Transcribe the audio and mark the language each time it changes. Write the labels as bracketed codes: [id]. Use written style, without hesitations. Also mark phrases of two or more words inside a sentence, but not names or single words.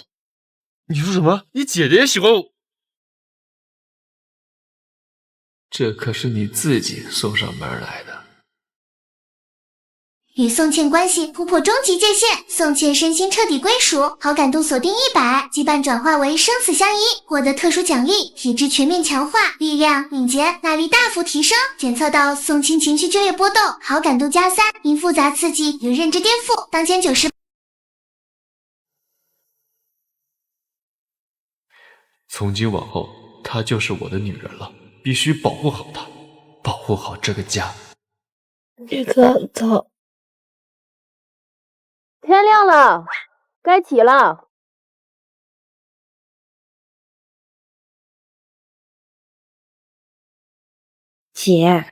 [zh] 你說什麼？你姐姐也喜歡我？這可是你自己送上門來的。與宋茜關係突破終極界限，宋茜身心徹底歸屬，好感度鎖定100，羈絆轉化為生死相依，獲得特殊獎勵，體質全面強化，力量、敏捷、耐力大幅提升。檢測到宋茜情緒劇烈波動，好感度+3，因複雜刺激與認知顛覆，當前90。從今往後，她就是我的女人了，必須保護好她，保護好這個家。宇哥，走。天亮了，该起了。姐，